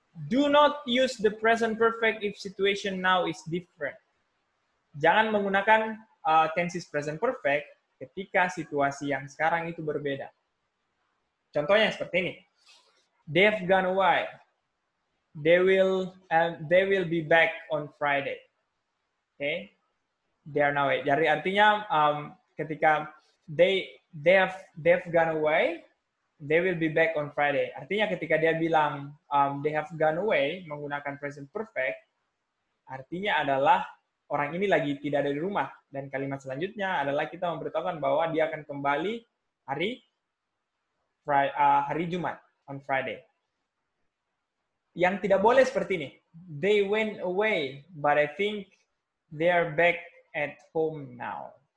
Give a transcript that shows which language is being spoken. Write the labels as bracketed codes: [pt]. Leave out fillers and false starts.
[en] Do not use the present perfect if situation now is different. [id] Jangan menggunakan tenses present perfect ketika situasi yang sekarang itu berbeda. Contohnya seperti ini. [en] They've gone away. They will be back on Friday. Okay? They are now away. [id] Jadi artinya ketika [en] they've gone away, they will be back on Friday. [id] Artinya ketika dia bilang [en] they have gone away [id] menggunakan present perfect, artinya adalah orang ini lagi tidak ada di rumah. Dan kalimat selanjutnya adalah kita memberitahukan bahwa dia akan kembali hari Jumat, on Friday. Yang tidak boleh seperti ini. [en] They went away, but I think they are back at home now.